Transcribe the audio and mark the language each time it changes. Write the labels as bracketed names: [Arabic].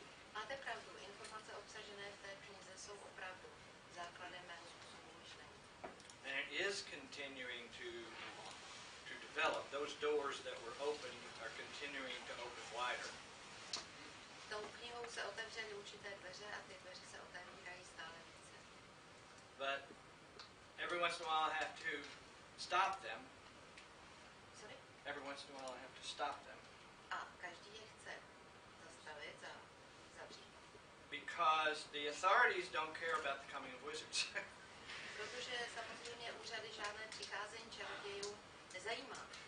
[Czech] Máte pravdu, informace obsažené v té knize jsou opravdu základem mého způsobu myšlení. [English] And it is continuing to develop. Those doors that were open are continuing to open wider. [Czech] Tou knihou se otevřely určité dveře a ty dveře se otevírají stále více. [English] but every once in a while I have to stop them. Sorry? Every once in a while I have to stop them. [Czech] A každý je chce zastavit a zavřít. [English] Because the authorities don't care about the coming of wizards. [Czech] Protože samozřejmě úřady žádné přicházení čarodějů nezajímá.